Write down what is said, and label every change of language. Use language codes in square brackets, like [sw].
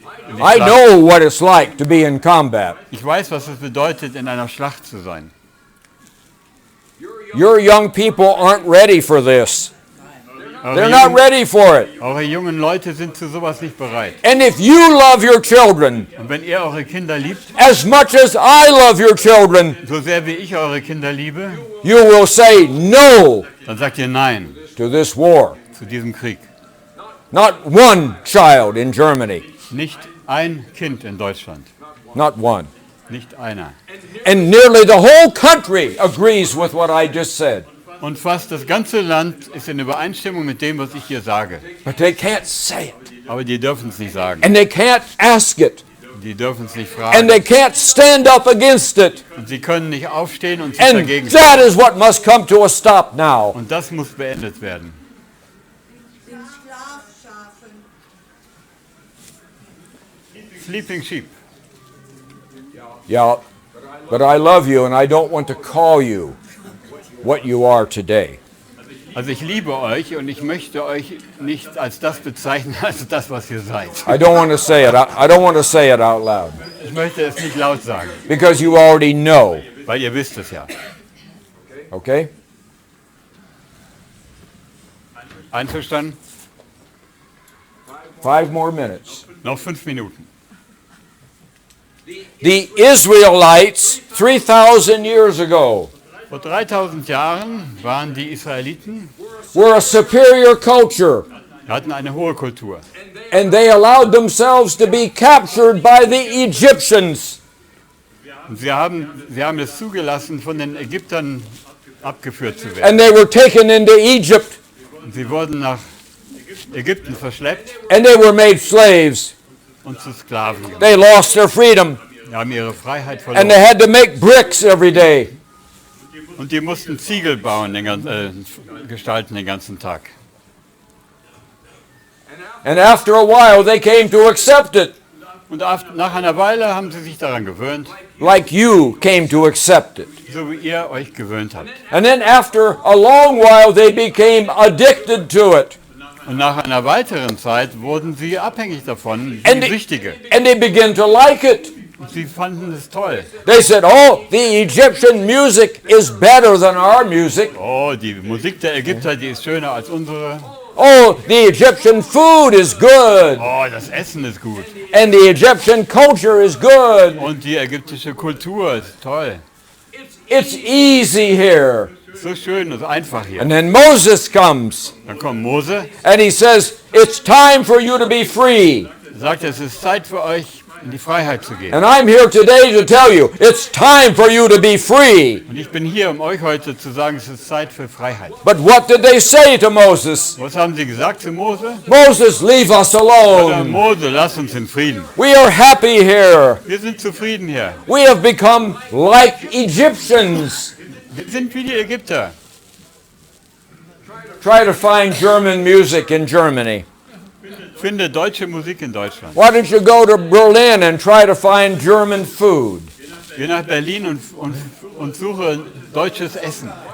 [de] In die [en] I [de] Schlacht. [en] know what it's like to be in combat. [de] Ich weiß, was es bedeutet, in einer Schlacht zu sein. [en] Your young people aren't ready for this. They're not ready for it. [de] Eure jungen Leute sind zu sowas nicht bereit. [en] And if you love your children [de] Und wenn ihr eure Kinder liebt, [en] as much as I love your children, [de] so sehr wie ich eure Kinder liebe, [en] you will say no [de] dann sagt ihr Nein [en] to this war. [de] zu diesem Krieg. [en] Not one child in Germany. [de] Nicht ein Kind in Deutschland. [en] Not one. [de] Nicht einer. [en] And nearly the whole country agrees with what I just said. [de] Und fast das ganze Land ist in Übereinstimmung mit dem, was ich hier sage. [en] But they can't say it. [de] Aber die dürfen es nicht sagen. [en] And they can't ask it. [de] Die dürfen es nicht [en] And they [de] fragen. [en] can't stand up against it. [de] Und sie können nicht aufstehen und sich [en] And [de] dagegen [en] that [de] stellen. [en] is what must come to a stop now. [de] Und das muss beendet werden. Den Schlafschafen. [en] Sleeping Sheep. Yeah, but I love you and I don't want to call you what you are today. [de] Also ich liebe euch und ich möchte euch nicht als das bezeichnen, als das, was ihr seid. [en] I don't want to say it. I don't want to say it out loud [de] Ich möchte es nicht laut sagen, [en] because you already know. [de] weil ihr wisst es ja. [en] Okay? [de] Einverstanden? [en] 5 more minutes. [de] Noch 5 Minuten. [en] The Israelites 3,000 years ago [de] Vor 3000 Jahren waren die Israeliten, [en] were a superior culture, [de] hatten eine hohe Kultur. [en] and they allowed themselves to be captured by the Egyptians. [de] Und sie haben es zugelassen, von den Ägyptern abgeführt zu werden. [en] And they were taken into Egypt, [de] Und sie wurden nach Ägypten verschleppt [en] and they were made slaves. [de] und zu Sklaven gemacht. [en] They lost their freedom, [de] Sie haben ihre Freiheit [en] and they [de] verloren. [en] had to make bricks every day. [de] Und die mussten Ziegel bauen, gestalten den ganzen Tag. [en] And after a while, they came to accept it, [de] Und nach einer Weile haben sie sich daran gewöhnt, [en] like you came to accept it. [de] so wie ihr euch gewöhnt habt. [en] And then after a long while, they became addicted to it. [de] Und nach einer weiteren Zeit wurden sie abhängig davon, [en] And [de] wie [en] they, [de] Süchtige. [en] and they began to like it. [de] Und sie fanden es toll. [en] They said, oh, the Egyptian music is better than our music. [de] Oh, die Musik der Ägypter, die ist schöner als unsere. [en] Oh, the Egyptian food is good. [de] Oh, das Essen ist gut. [en] And the Egyptian culture is good. [de] Und die ägyptische Kultur ist toll. [en] It's easy here. [de] So schön und einfach hier. [en] And then Moses comes [de] Dann kommt Mose, [en] and he says, it's time for you to be free. [de] sagt, es ist Zeit für euch, in die Freiheit zu gehen. [en] And I'm here today to tell you, it's time for you to be free. [de] Und ich bin hier, um euch heute zu sagen, es ist Zeit für Freiheit. [en] But what did they say to Moses? [de] Was haben sie gesagt zu Mose? [en] Moses, leave us alone. [de] Mose, lass uns in Frieden. [en] We are happy here. [de] Wir sind zufrieden hier. [en] We have become like Egyptians. [de] Wir sind wie die Ägypter. [en] Try to find German music in Germany. [de] Finde deutsche Musik in Deutschland. [en] Why don't you go to Berlin and try to find German food? [de] Geh nach Berlin und suche deutsches Essen.